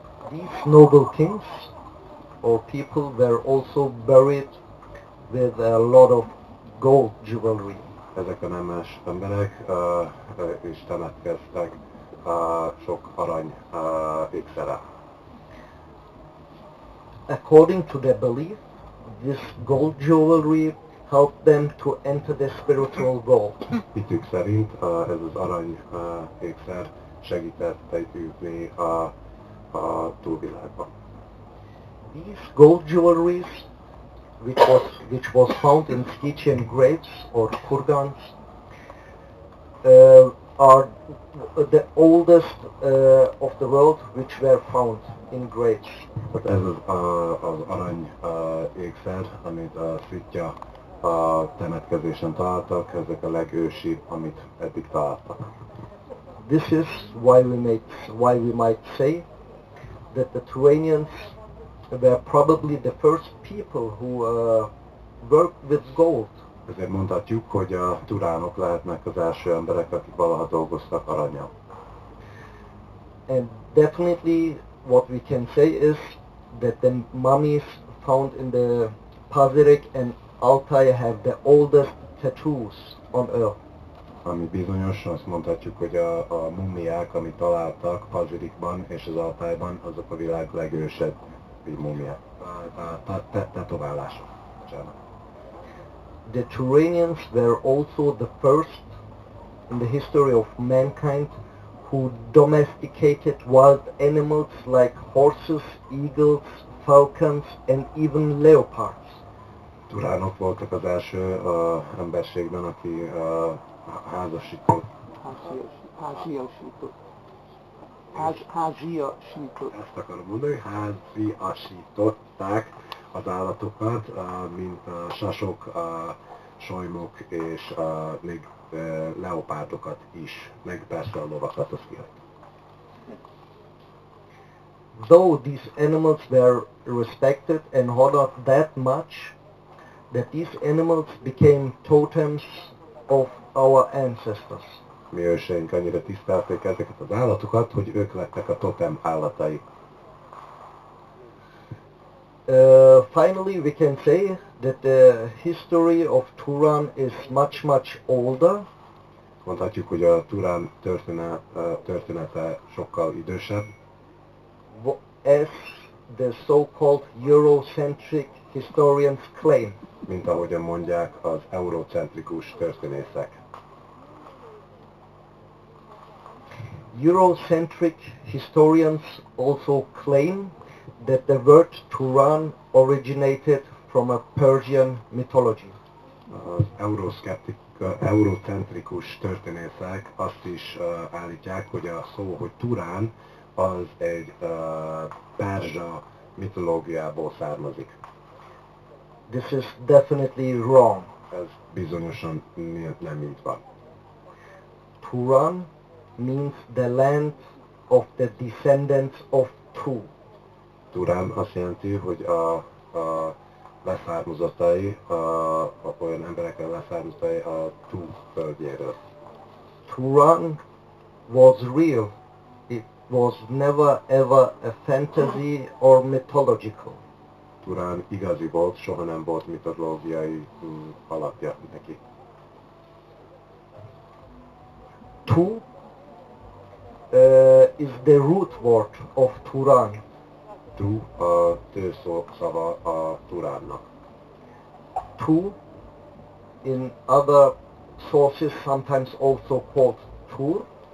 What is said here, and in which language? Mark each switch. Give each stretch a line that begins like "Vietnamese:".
English: These noble kings or people were also buried with a lot of gold jewelry.
Hungarian: Ezek a nemes emberek is temetkeztek sok arany ékszerrel.
English: According to their belief, this gold jewelry helped them to enter the spiritual world.
Hungarian: Hitük szerint ez az arany ékszer segített jutni a túlvilágba.
English: These gold jewelries, which was found in Stygian graves or kurgans, are the oldest of the world which were found in graves.
Hungarian: Ez az arany ékszer, amit a Szitja temetkezésen találtak, ezek a legősibb, amit eddig találtak.
English: This is why we might say that the Turanians were probably the first people who worked with gold.
Hungarian: Ezért mondhatjuk, hogy a turánok lehetnek az első emberek, akik valaha dolgoztak arannyal.
English: And definitely what we can say is that the mummies found in the Pazyryk and Altai have the oldest tattoos on earth.
Hungarian: Ami bizonyos, azt mondhatjuk, hogy a mumiák, amit találtak Pazirikban és az Altájban, azok a világ legősebb mumiák. Tetoválások.
English: The Turanians were also the first in the history of mankind who domesticated wild animals like horses, eagles, falcons and even leopards.
Hungarian: Turánok voltak az első emberségben, aki háziasított. Ezt akarom mondani, háziasították az állatokat, mint sasok, solymok és még leopárdokat is, meg persze a lovakat, azt kihagyta.
English: Though these animals were respected and honored that much, that these animals became totems of our ancestors.
Hungarian: Mi őseink annyira tisztelték ezeket az állatokat, hogy ők lettek a totem állatai.
English: Finally, we can say that the history of Turan is much older
Hungarian: Mondhatjuk, hogy a Turán története sokkal idősebb,
English: as the so-called Eurocentric historians claim.
Hungarian: mint ahogyan mondják az eurocentrikus történészek.
English: Eurocentric historians also claim that the word Turan originated from a Persian mythology.
Hungarian: Az eurocentrikus történészek azt is állítják, hogy a szó, hogy Turán, az egy perzsa mitológiából származik.
English: This is definitely wrong.
Hungarian: Ez bizonyosan nem így van.
English: Turan means the land of the descendants of Tu.
Hungarian: Turán azt jelenti, hogy a leszármazottai, olyan emberekkel leszármazottai a Tu földjéről.
English: Turan was real. It was never ever a fantasy or mythological.
Hungarian: Turán igazi volt, soha nem volt mitológiai alapja neki.
English: Tu is the root word of Turan.
Hungarian: Tu a tőszó szava a Turánnak.
English: Tu, in other sources sometimes also called Tur,